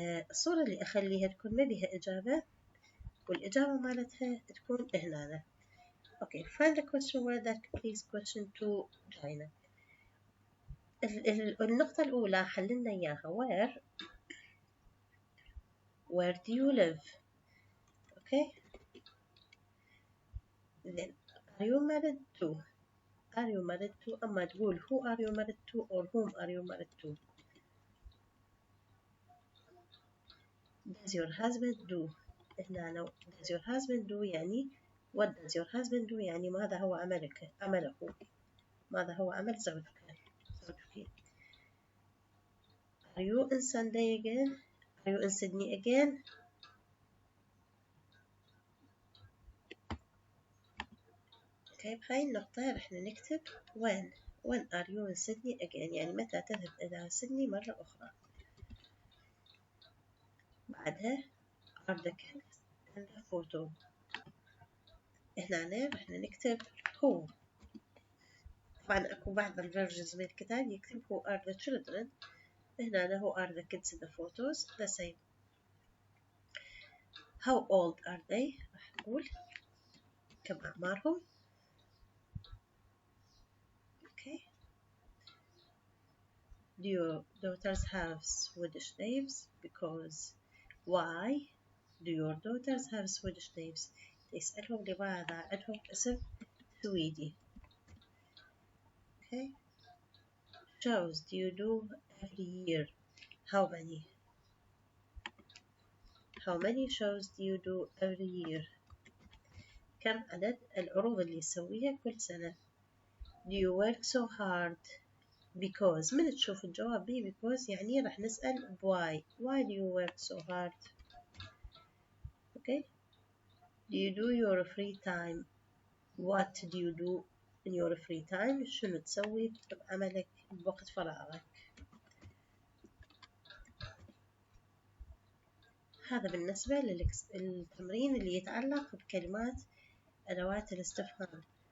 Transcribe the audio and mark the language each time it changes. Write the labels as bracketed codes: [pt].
[ar] الصورة اللي أخليها تكون ما بيها إجابة والإجابة مالتها تكون هنا. [en] Okay, find the question word that completes question 2 China. [ar] النقطة الأولى حللنا إياها [en] where do you live. [ar] Okay. [en] Then are you married to. [ar] أما تقول [en] who are you married to or whom are you married to. Does your husband do. [ar] هنا does your husband do يعني [en] what does your husband do [ar] يعني ماذا هو عمله، ماذا هو عمل زوجك. [en] Are you in Sunday again? Are you in Sydney again? [ar] Okay, بهاي النقطة رح نكتب [en] when are you in Sydney again [ar] يعني متى تذهب إلى سيدني مرة أخرى. بعدها [en] are the kids in the photo. [ar] هنا رح نكتب who. طبعا أكو بعض الفيرجنز من الكتاب يكتب [en] who are the children. هنا who are the kids in the photos the same. How old are they. [ar] راح نقول كم أعمارهم. [en] Okay. Do your daughters have Swedish names? Because why do your daughters have Swedish names. [ar] تسألهم لماذا عندهم اسم سويدي. [en] Okay. Shows do you do every year. How many. How many shows do you do every year. [ar] كم عدد العروض اللي تسويها كل سنة. [en] Do you work so hard. Because [ar] من تشوف الجواب بي because يعني راح نسأل [en] why do you work so hard. Okay. Do you do your free time. What do you do in your free time. [ar] شنو تسوي بعملك بوقت فراغك. هذا بالنسبة للتمرين اللي يتعلق بكلمات أدوات الاستفهام.